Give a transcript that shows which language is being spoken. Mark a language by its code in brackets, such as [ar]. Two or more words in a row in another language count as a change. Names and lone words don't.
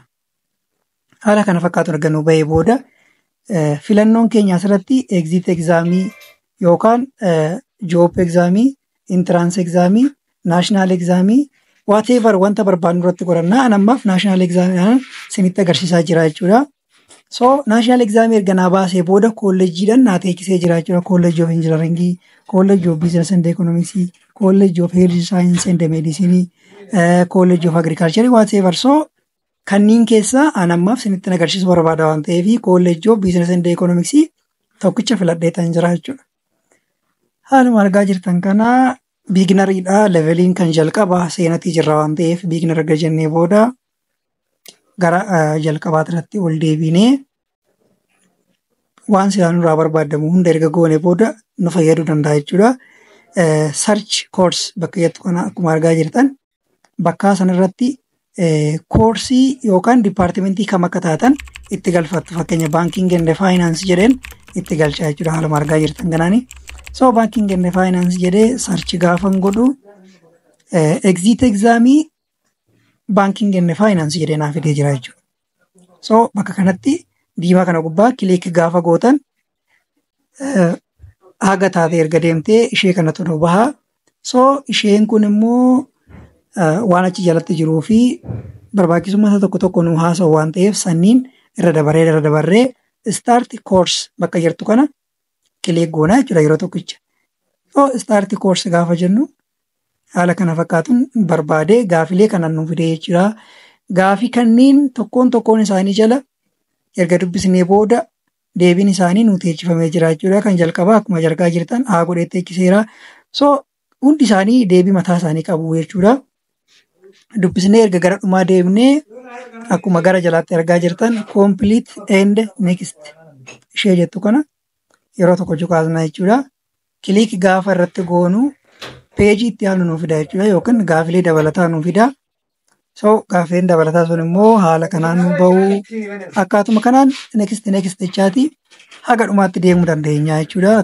[om] Haala kana fakkaatuun erga nu bahee booda filannoon keenya asirratti exit exaamii yookaan joop exaamii, intiraansii exaamii, naashinaal exaamii whatever wanta barbaadnu irratti qorannaa. An ammaaf naashinaal exaamii isinitti agarsiisaa jira jechuudha. So naashinaal exaamii erga naa baasee booda kolleejjiidhaan naa teechisee jira jechuudha. [en] College of Engineering, College of Business and Economics, College of Health Science and Medicine, College of Agriculture whatever. [om] So kanneen keessaa an ammaaf isinitti agarsiisu barbaada waan ta'eef College of Business and Economics tokkicha filadheetan jira jechuudha. Haaluma argaa jirtan kana biiginariidha. Leveliin kan jalqaba seenatii jirra waan ta'eef biiginar erga jennee booda gara jalqabaatti irratti ol deebinee waan silaa nurraa barbaadamu hunda erga goone booda nu fayyaduu danda'a jechuudha. [en] Search course [om] bakka jettu kana akkuma argaa jirtan bakka sanarratti koorsii yookaan dipaartimentii kam akka taatan itti galfattu. Fakkeenya [en] banking and finance [om] jedheen itti galchaa jechuudha. Haaluma argaa jirtan kanaani. So [en] banking and finance [om] jedhee search gaafan godhu exit exaamii [en] banking and finance [om] jedhee naaf fidee jira jechuudha. So bakka kanatti diimaa kana gubbaa kilik gaafa gootan haga taatee erga deemtee ishee kanatu nu baha. So isheen kun immoo waan achi jalatti jiruu fi barbaachisummaa tokko tokko nu haasa'u waan ta'eef sanniin irra dabarree [en] start course [om] bakka jirtu kana kilik goonaa jechuudha yeroo tokkicha. So [en] start course [om] gaafa jennu haala kana fakkaatuun barbaadee gaafilee kanan nu fidee jechuudha. Gaafii kanneen tokkoon isaanii jala erga dubbisnee booda deebiin isaanii nu teechifamee jira jechuudha. Kan jalqabaa akkuma argaa jirtan haa godhee teechiseera. So hundi isaanii deebii mataa isaanii qabu jechuudha. Dubbisnee erga gara dhumaa deemnee akkuma gara jalaatti argaa jirtan [en] complete and next [om] ishee jettu kana yeroo tokko cuqaasna jechuudha. Kilik gaafa irratti goonu peejii itti aanu nu fida jechuudha yookaan gaafilee dabalataa nu fida. So gaafiin dabalataa sun immoo haala kanaan nu bahuu akkaatuma kanaan next jechaati haga dhumaatti deemuu dandeenya jechuudha.